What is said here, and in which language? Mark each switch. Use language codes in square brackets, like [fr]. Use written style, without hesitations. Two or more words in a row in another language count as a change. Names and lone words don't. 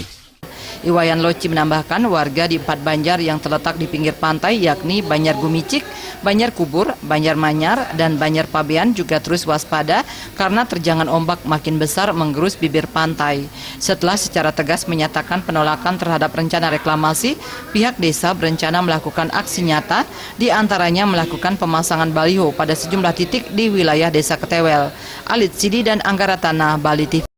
[id] Iwayan Loci menambahkan warga di 4 banjar yang terletak di pinggir pantai yakni Banjar Gumicik, Banjar Kubur, Banjar Manyar, dan Banjar Pabean juga terus waspada karena terjangan ombak makin besar menggerus bibir pantai. Setelah secara tegas menyatakan penolakan terhadap rencana reklamasi, pihak desa berencana melakukan aksi nyata, diantaranya melakukan pemasangan baliho pada sejumlah titik di wilayah Desa Ketewel. Alit Sidi dan Anggara Tanah, Bali TV.